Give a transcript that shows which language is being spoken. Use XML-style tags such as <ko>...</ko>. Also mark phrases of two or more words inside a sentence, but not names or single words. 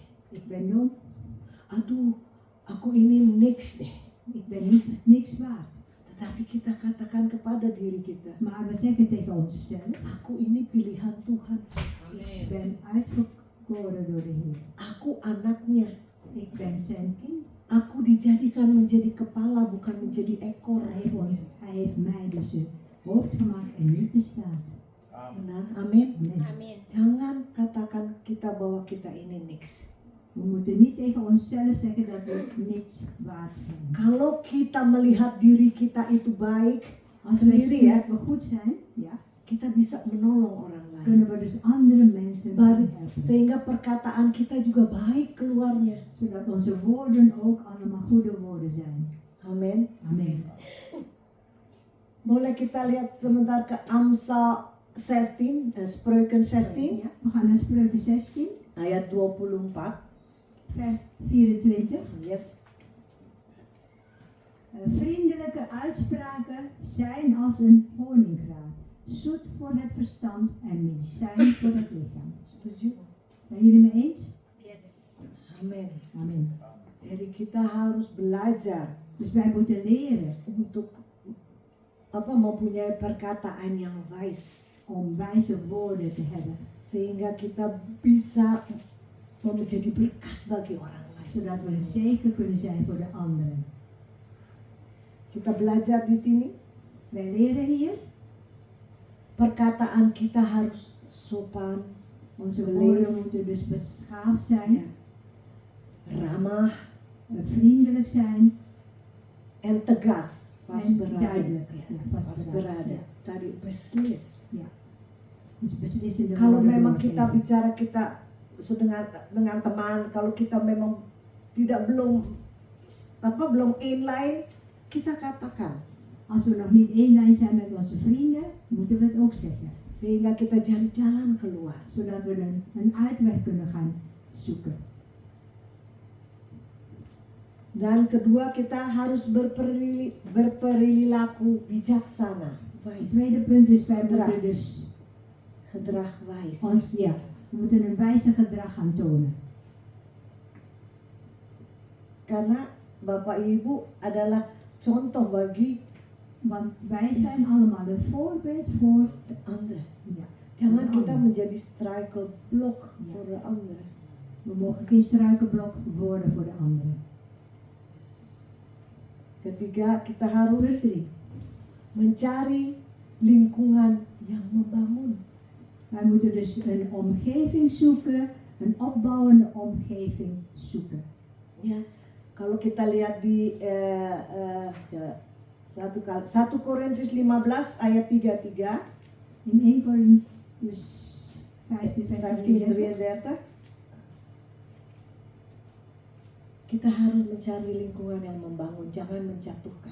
<nl>ik ben dom,</nl> <id>Aduh, aku ini niks deh.</id> <nl>ik ben niks waard.</nl> <id>Tetapi kita katakan kepada diri kita,</id> <nl>Maar we zeggen tegen onszelf,</nl> <id>aku ini pilihan Tuhan.</id> <nl>ik ben uitverkoren door de Heer.</nl> <id>Aku anaknya.</id> <nl>Ik ben zijn kind.</nl> <id>Aku dijadikan menjadi kepala, bukan menjadi ekor.</id> <nl>Hij heeft mij dus een hoofd gemaakt en niet de staart.</nl> <id>Benar, amin.</id> <nl>Amen.</nl> <id>Amin. Jangan katakan kita bahwa kita ini niks.</id> <nl>We moeten niet tegen onszelf zeggen dat we niets waard zijn.</nl> <id>Kalau kita melihat diri kita itu baik</id> <nl>Als wij</nl> <id>sendiri</id> <nl>zien</nl> <id>ya,</id> <nl>dat we goed zijn, ja,</nl> <id>kita bisa menolong orang lain.</id> <nl>kunnen we dus andere mensen</nl> <id>Baik,</id> <nl>helpen.</nl> <id>sehingga perkataan kita juga baik keluarnya.</id> <nl>Zodat onze woorden ook allemaal goede woorden zijn.</nl> <id>Amin.</id> <nl>Amen.</nl> <id>Boleh kita lihat sebentar ke Amsal 16,</id> <nl>Spreuken 16, Ja, we gaan naar Spreuken 16,</nl> <id>ayat 24.</id> <nl>vers 24.</nl> <en>Yes.</en> <nl>Vriendelijke uitspraken zijn als een honingraad, zoet voor het verstand en medicijn voor het lichaam.</nl> <id>Setuju?</id> <nl>Zijn jullie mee eens?</nl> <en>Yes.</en> <id>Amin.</id> <nl>Amen.</nl> <id>Jadi kita harus belajar</id> <nl>Dus wij moeten leren</nl> <id>untuk mempunyai perkataan yang wise,</id> <nl>om wijze woorden te hebben,</nl> <id>sehingga kita bisa menjadi berkat bagi orang lain.</id> <nl>zodat we zeker kunnen zijn voor de anderen.</nl> <id>Kita belajar di sini,</id> <nl>Wij leren hier,</nl> <id>perkataan kita harus sopan,</id> <nl>onze Beleefd. woorden moeten dus beschaafd zijn,</nl> <id>ya, ramah,</id> <nl>vriendelijk zijn</nl> <id>en tegas,</id> <nl>en vastberaden. duidelijk.</nl> <id>Ya,</id> <nl>Ja, vastberaden. vastberaden. Ja.</nl> <id>Tadi beslis.</id> <nl>Dus beslissende</nl> <id>Kalau</id> <nl>woorden</nl> <id>memang kita</id> <nl>doorgeven.</nl> <id>bicara kita dengan teman, kalau kita memang belum inline, kita katakan</id> <nl>Als we nog niet één lijn zijn met onze vrienden, moeten we het ook zeggen.</nl> <id>sehingga kita cari jalan keluar.</id> <nl>Zodat we een uitweg kunnen gaan zoeken.</nl> <id>Dan kedua, kita harus berperilaku bijaksana.</id> <nl>Het Wise. tweede punt is, wij Gedrag. moeten dus Gedrag wise. we moeten een wijze gedrag gaan tonen.</nl> <id>Karena Bapak Ibu adalah contoh bagi</id> <nl>Want wij zijn allemaal een voorbeeld voor de ander. ja,</nl> <id>Jangan</id> <nl>de</nl> <id>kita</id> <nl>ander. menjadi struikelblok voor de ander. We mogen geen struikelblok worden voor de anderen.</nl> <id>Ketiga, kita harus</id> <nl>Punt 3.</nl> <id>mencari lingkungan yang membangun.</id> <nl>Wij moeten dus een omgeving zoeken, een opbouwende omgeving zoeken.</nl> <id>Ya, kalau kita lihat di 1 Korintus 15 ayat 33,</id> <nl>In 1 Korintus 15 vers 33.</nl> <id>33, kita harus mencari lingkungan yang membangun, jangan menjatuhkan.</id>